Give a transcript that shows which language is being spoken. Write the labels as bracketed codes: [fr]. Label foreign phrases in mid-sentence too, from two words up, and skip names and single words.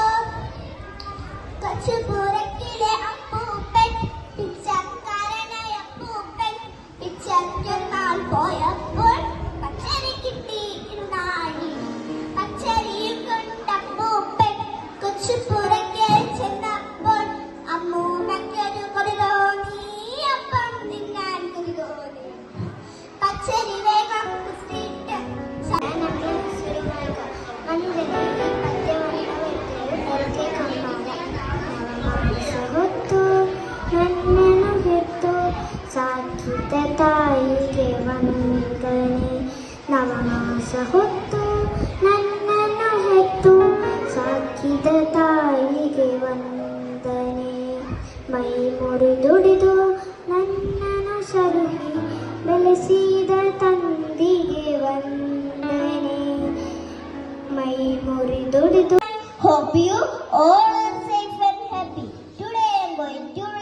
[ml] കൊച്ചുപുരക്കിലെ അപ്പൂപ്പൻ, പിച്ചക്കാരനായ അപ്പൂപ്പൻ, പിച്ചക്കൊരു നാൾ പോയപ്പോൾ പച്ചരി കിട്ടി ഇരുന്നാഴി. പച്ചരിയും കൊണ്ടപ്പൂപ്പൻ കൊച്ചുപുരക്കൽ ചെന്നപ്പോൾ അമ്മൂമ്മയ്ക്കൊരു കൊതി തോന്നി, അപ്പം തിന്നാൻ കൊതി തോന്നി. പച്ചരി വേഗം കുത്തിയിട്ട് [kn] ಸಾಕಿದ ತಾಯಿಗೆ ವಂದನೆ. ನವಮಾಸ ಹೊತ್ತು ನನ್ನನ್ನು ಹೆತ್ತು ಸಾಕಿದ ತಾಯಿಗೆ ವಂದನೆ. ಮೈ ಮುರಿದುಡಿದು ನನ್ನನ್ನು ಸರುಹಿ ಬೆಳೆಸಿದ ತಂದಿಗೆ ವಂದನೆ. ಮೈ ಮುರಿದುಡಿದು. [en] Hope you all are safe and happy. Today I am going to